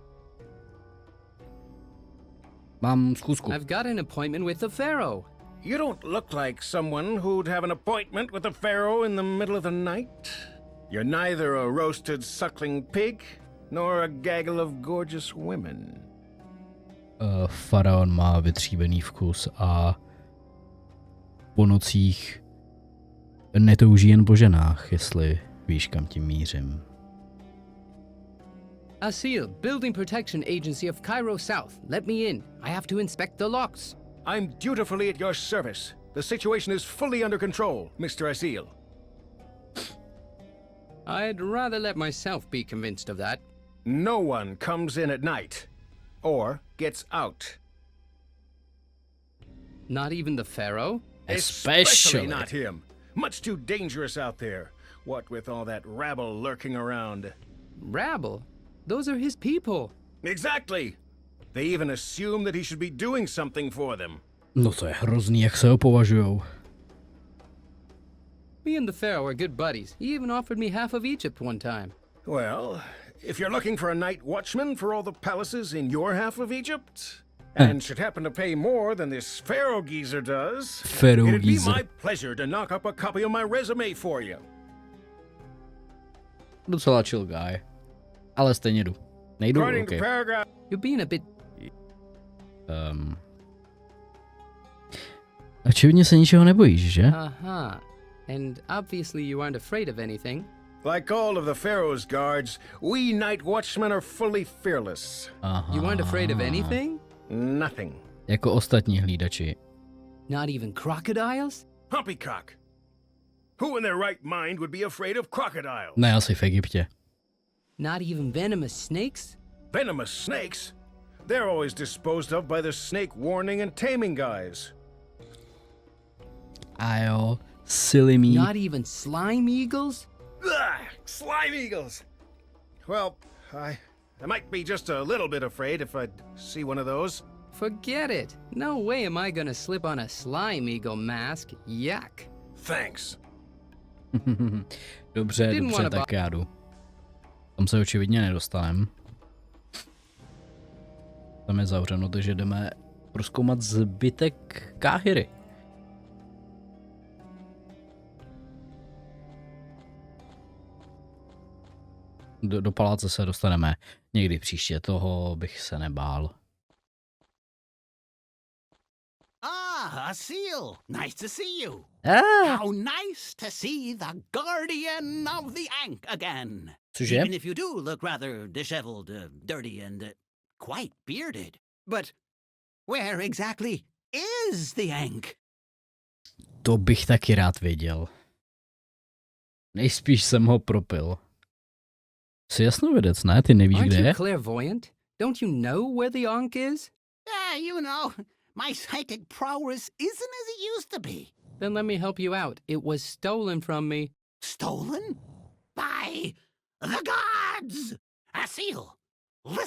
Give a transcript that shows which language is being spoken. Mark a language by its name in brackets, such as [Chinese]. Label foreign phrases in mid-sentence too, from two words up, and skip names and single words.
[Czech] Mám zkusku. [English] I've got an appointment with the pharaoh. You don't look like someone who'd have an appointment with the Pharaoh in the middle of the night. You're neither a roasted suckling pig, nor a gaggle of gorgeous women. [Czech] Faraon má vytříbený vkus a po nocích netouží jen po ženách, jestli víš, kam tím mířím. [English] Asil, Building Protection Agency of Cairo South. Let me in. I have to inspect the locks. I'm dutifully at your service. The situation is fully under control, Mr. Asil. I'd rather let myself be convinced of that. No one comes in at night. Or gets out. Not even the pharaoh? Especially not him. Much too dangerous out there. What with all that rabble lurking around. Rabble? Those are his people. Exactly. They even assume that he should be doing something for them. [Czech] No to je hrozný, jak se ho považujou. [English] Me and the pharaoh are good buddies. He even offered me half of Egypt one time. Well, if you're looking for a night watchman for all the palaces in your half of Egypt, and should happen to pay more than this pharaoh geezer does, it'd be my pleasure to knock up a copy of my resume for you. [Czech] Docela [English] chill guy. [Czech] Ale stejně jdu. Nejdu, [English] According okay. to paragraph... You're being a bit... [Czech] Očividně se ničeho nebojíš, že? Aha. [English] And obviously you aren't afraid of anything. Like all of the Pharaoh's guards, we night watchmen are fully fearless. Aha. You aren't afraid of anything? Nothing. [Czech] Jako ostatní hlídači. [English] Not even crocodiles? Poppycock. Who in their right mind would be afraid of crocodiles? [Czech] Ne, asi v Egyptě. [English] Not even venomous snakes? Venomous snakes? They're always disposed of by the snake warning and taming guys. [Czech] A jo, [English] silly me. Not even slime eagles? Ugh, slime eagles! Well, I might be just a little bit afraid if I'd see one of those. Forget it. No way am I gonna slip on a slime eagle mask. Yuck. Thanks. [Czech] Dobře, tak já jdu. Tam se očividně nedostanem. Tam je zavřeno, takže jdeme prozkoumat zbytek Káhiry. Do paláce se dostaneme někdy příště, toho bych se nebál. [English] Ah, Asil. Nice to see you. Ah. How nice to see the guardian of the Ankh again. [Czech] Cože? [English] Even if you do look rather disheveled, dirty, and quite bearded. But where exactly is the Ankh? [Czech] To bych taky rád věděl. Nejspíš jsem ho propil. Jsi jasnovidec, ne? Ty nevíš, kde [English] Aren't [Czech] je? [English] you clairvoyant? Don't you know where the Ankh is? You know, my psychic prowess isn't as it used to be. Then let me help you out. It was stolen from me. Stolen? By the gods! Asil, listen up.